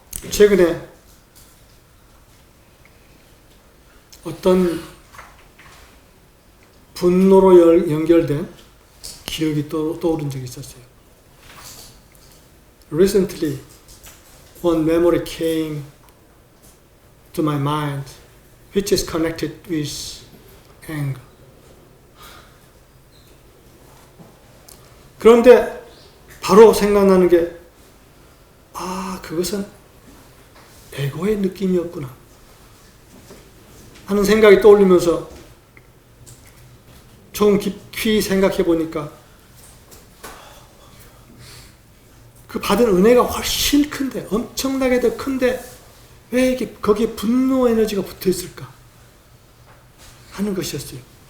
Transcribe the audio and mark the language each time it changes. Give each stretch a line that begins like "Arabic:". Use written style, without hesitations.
Korean: 최근에 어떤 분노로 연결된 기억이 떠오른 적이 있었어요.
English: Recently, one memory came to my mind, which is connected with anger.
Korean: 그런데 바로 생각나는 게, 그것은 에고의 느낌이었구나 하는 생각이 떠올리면서 좀 깊이 생각해 보니까 그 받은 은혜가 훨씬 큰데, 엄청나게 더 큰데 왜 이게 거기에 분노 에너지가 붙어 있을까 하는 것이었어요.